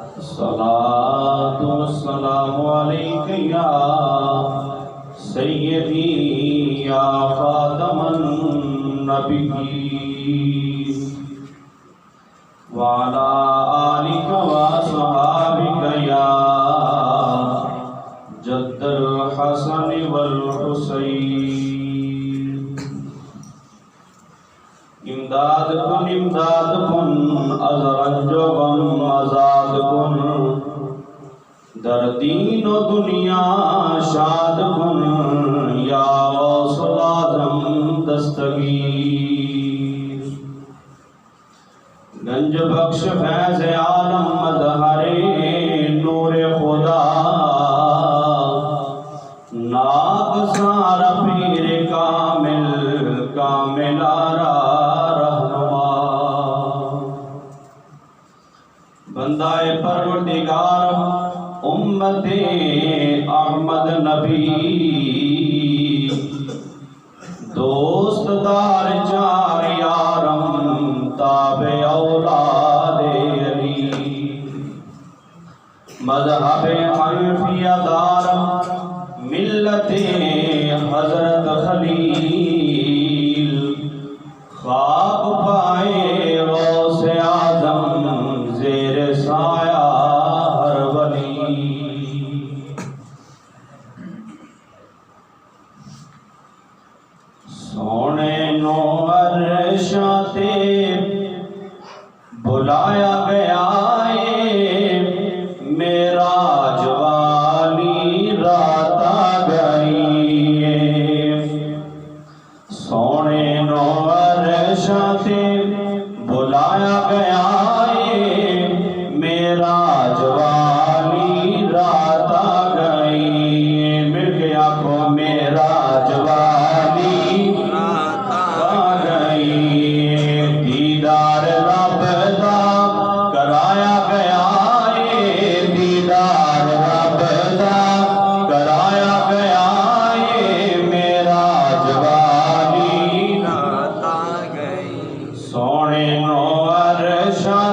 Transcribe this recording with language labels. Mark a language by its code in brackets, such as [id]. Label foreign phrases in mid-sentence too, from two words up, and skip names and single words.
[ar] الصلاة والسلام عليك يا سيدي يا خاتم النبيين وعلى آلك وصحابك يا جد الحسن والحسين [fa] امداد کن ازرنج و غم آزاد کن در دین و دنیا شاد کن [ar] یا غوث العظم [fa] دستگیر گنج بخش فیض عالم مظہر نور خدا ناگزار پیر کامل آرا رہنما بندہ پروردگار امت احمد نبی دوست دار چار یارم تابع اولاد علی مذہب حنفیہ دارم ملت حضرت خلیل خاک پائے غوث اعظم زیر سایہ ہر ولی [pa] سونے نو عرشاں تے بلایا گیا معراج والی رات آ گئی سونے نو عرشاں تے بلایا گیا معراج والی رات آ گئی مل کے آنکھوں معراج والی رات آ گئی دیدار رب دا کرایا گیا دیدار رب دا کرایا گیا معراج والی رات آ گئی سونے نو عرش